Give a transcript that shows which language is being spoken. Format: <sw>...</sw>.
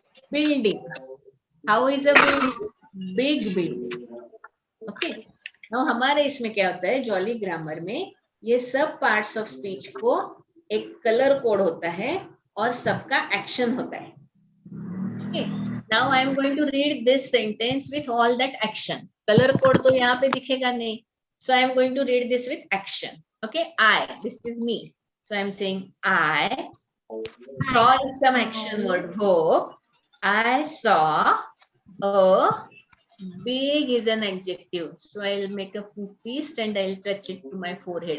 <en>Building. How is a building? Big building. Okay.</en> <hi>Now हमारे इसमें क्या होता है? जॉली ग्रामर में ये सब पार्ट्स ऑफ स्पीच को एक कलर कोड होता है और सबका एक्शन होता है.</hi> <en>Okay. Now I am going to read this sentence with all that action.</en> <hi>Color code तो यहाँ पे दिखेगा नहीं.</hi> <en>So I am going to read this with action. Okay. I. This is me. So I am saying I saw is some action word verb. I saw a big is an adjective. So I'll make a fist and I'll touch it to my forehead.</en>